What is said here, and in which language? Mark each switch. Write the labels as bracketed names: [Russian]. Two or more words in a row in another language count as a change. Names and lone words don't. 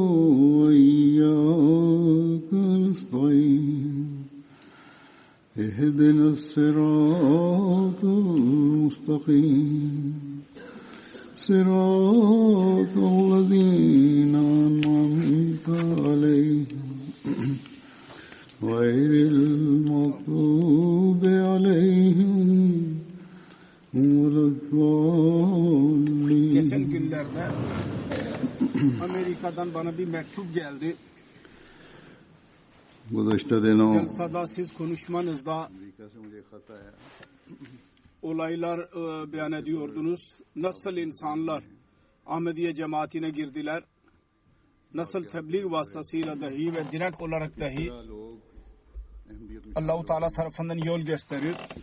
[Arabic] وإياك نستعين اهدنا الصراط المستقيم صراط الذين أنعمت عليهم غير المغضوب عليهم ولا الضالين. [Turkish] Geçen günlerde Amerika'dan bana bir mektup geldi. [Urdu] گزشتہ دنوں [Turkish] Celsada siz konuşmanızda olaylar beyan ediyordunuz. Nasıl insanlar Ahmediye cemaatine girdiler, nasıl tebliğ vasıtasıyla dahi ve direkt olarak dahi Allah-u Teala tarafından yol gösterir.